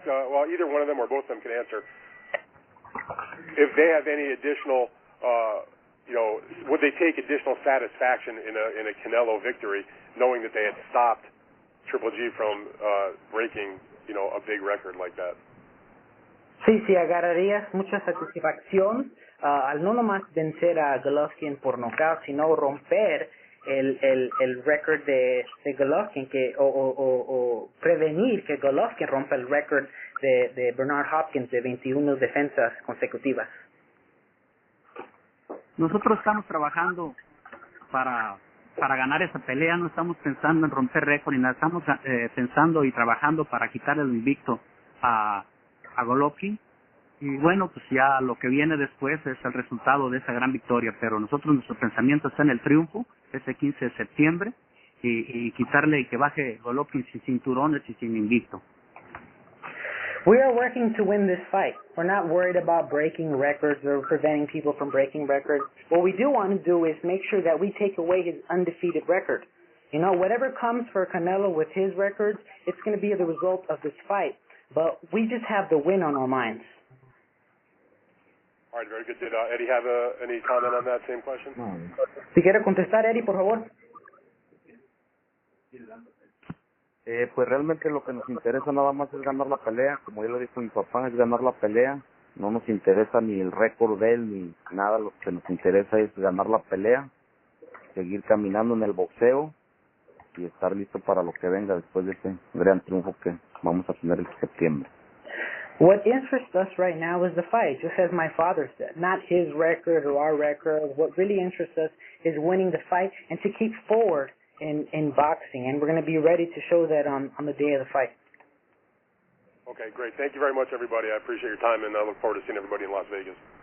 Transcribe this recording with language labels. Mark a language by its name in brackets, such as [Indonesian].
[English] Well, either one of them or both of them can answer. If they have any additional, would they take additional satisfaction in a Canelo victory, knowing that they had stopped Triple G from breaking, a big record like that? [Spanish] Sí, agarrarías mucha satisfacción al no nomás vencer a Golovkin por nocaut, sino romper el récord de Golovkin, o prevenir que Golovkin rompa el récord de Bernard Hopkins de 21 defensas consecutivas. Nosotros estamos trabajando para ganar esa pelea, no estamos pensando en romper récord, ni nada, estamos pensando y trabajando para quitarle el invicto a Golovkin, y bueno, pues ya lo que viene después es el resultado de esa gran victoria, pero nuestro pensamiento está en el triunfo ese 15 de septiembre y quitarle y que baje Golovkin sin cinturones y sin invicto. [English] We are working to win this fight. We're not worried about breaking records or preventing people from breaking records. What we do want to do is make sure that we take away his undefeated record. Whatever comes for Canelo with his records, it's going to be the result of this fight. But we just have the win on our minds. All right, very good. Did Eddie have any comment on that same question? [Spanish] Si quiere contestar, Eddie, por favor. Pues realmente lo que nos interesa nada más es ganar la pelea. Como ya lo dijo mi papá, es ganar la pelea. No nos interesa ni el récord de él ni nada. Lo que nos interesa es ganar la pelea, seguir caminando en el boxeo y estar listo para lo que venga después de ese gran triunfo que vamos a tener en septiembre. [English] What interests us right now is the fight, just as my father said. Not his record or our record. What really interests us is winning the fight and to keep forward in boxing. And we're going to be ready to show that on the day of the fight. Okay, great. Thank you very much, everybody. I appreciate your time, and I look forward to seeing everybody in Las Vegas.